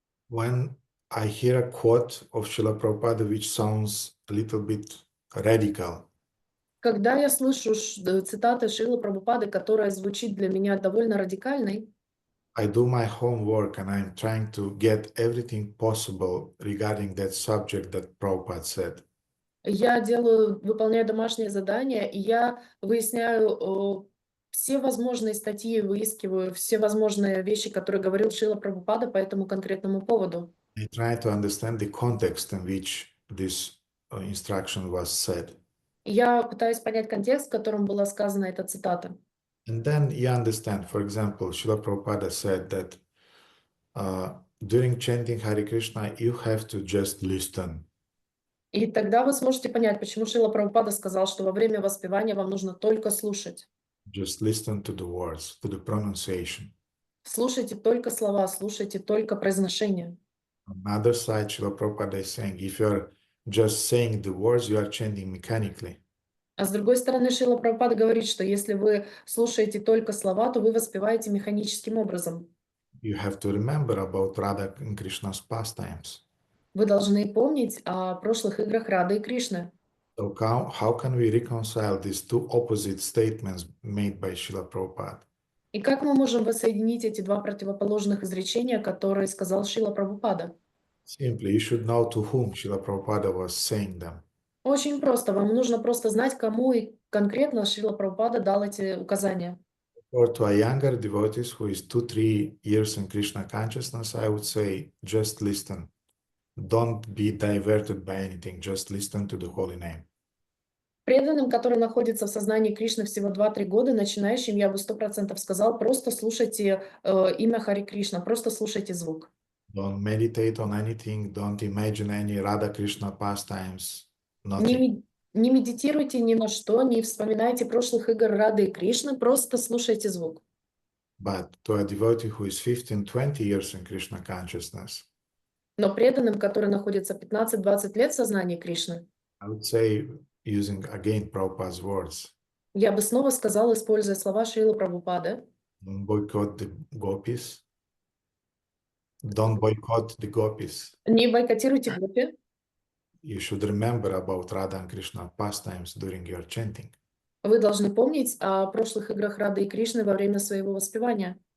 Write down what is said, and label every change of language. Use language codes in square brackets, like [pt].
[en] When I hear a quote of Srila Prabhupada which sounds a little bit radical, [ru] Когда я слышу цитаты Шрилы Прабхупады, которая звучит для меня довольно радикальной, [en] I do my homework and I'm trying to get everything possible regarding that subject that Prabhupada said. [ru] я выполняю домашнее задание, и я выясняю все возможные статьи, выискиваю все возможные вещи, которые говорил Шрила Прабхупада по этому конкретному поводу. [en] I try to understand the context in which this instruction was said. [ru] Я пытаюсь понять контекст, в котором была сказана эта цитата. [en] And then you understand, for example, Srila Prabhupada said that during chanting Hare Krishna, you have to just listen. [ru] И тогда вы сможете понять, почему Шрила Прабхупада сказал, что во время воспевания вам нужно только слушать. [en] Just listen to the words, to the pronunciation. [ru] Слушайте только слова, слушайте только произношение. [en] On the other side, Srila Prabhupada is saying, if you're just saying the words, you are chanting mechanically. [ru] А с другой стороны, Шрила Прабхупада говорит, что если вы слушаете только слова, то вы воспеваете механическим образом. [en] You have to remember about Radha and Krishna's pastimes. [ru] Вы должны помнить о прошлых играх Рады и Кришны. [en] So how can we reconcile these two opposite statements made by Srila Prabhupada? [ru] И как мы можем воссоединить эти два противоположных изречения, которые сказал Шрила Прабхупада? [en] Simply, you should know to whom Srila Prabhupada was saying them. [ru] Очень просто. Вам нужно просто знать, кому и конкретно Шрила Прабхупада дал эти указания. [en] Or to a younger devotee who is 2-3 years in Krishna consciousness, I would say, just listen. Don't be diverted by anything. Just listen to the holy name. [ru] Преданным, которые находятся в сознании Кришны всего 2-3 года, начинающим, я бы 100% сказал, просто слушайте имя Хари Кришна, просто слушайте звук. [en] Don't meditate on anything. Don't imagine any Radha Krishna pastimes. Nothing. [ru] Не медитируйте ни на что, не вспоминайте прошлых игр Рады и Кришны, просто слушайте звук. [en] But to a devotee who is 15-20 years in Krishna consciousness, [ru] Но преданным, которые находятся 15-20 лет в сознании Кришны, [en] I would say, using again Prabhupada's words, [ru] я бы снова сказала, используя слова Шрилы Прабхупады, [en] don't boycott the gopis. Don't boycott the gopis. [ru] не бойкотируйте гопи. [en] You should remember about Radha and Krishna pastimes during your chanting. [ru] Вы должны помнить о прошлых играх Рады и Кришны во время своего воспевания.